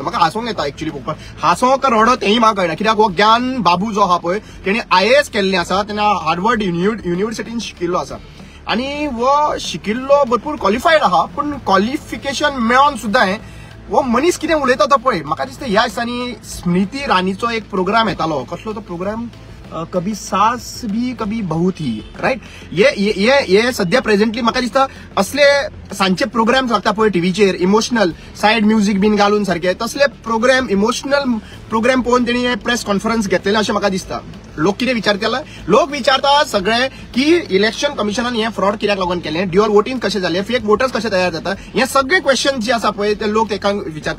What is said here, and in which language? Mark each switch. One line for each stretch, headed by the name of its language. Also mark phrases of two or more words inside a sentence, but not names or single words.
Konkani: म्हाका हांसूंक येता एक्चुअली पळोवपाक. हांसो का रडो तेंय म्हाका कळना. कित्याक हो ज्ञान बाबू जो आहा पळय तेणी IAS केल्लें आसा. तेणें हार्वर्ड युनिव्हर्सिटीन शिकिल्लो आसा आनी वो शिकिल्लो भरपूर क्वॉलिफायड आहा. पूण क्वॉलिफिकेशन मेळोन सुद्दां वो मनीस कितें उलयता तो पळय. म्हाका दिसता ह्या दिसांनी स्मृती राणीचो एक प्रोग्राम येतालो. कसलो तो प्रोग्राम? कभी सास भी कभी बहू थी, राईट. ये सध्या प्रेझेंटली म्हाका दिसता असले सांजचे प्रोग्राम लागता पळय टीव्हीचेर
English: emotional side music
Konkani: बीन घालून सारखे तसले प्रोग्राम
English: emotional program
Konkani: पळोवन तेणी
English: press conference
Konkani: घेतलेले अशें म्हाका दिसता. लोक कितें विचारता? लोक विचारता सगळे की इलेक्शन कमिशनान हे फ्रॉड कित्याक लागून केलें,
English: dual voting
Konkani: कशें जालें,
English: fake voters
Konkani: कशें तयार जाता, हे सगळे क्वेश्चन जे आसा पळय ते लोक तेका विचारता.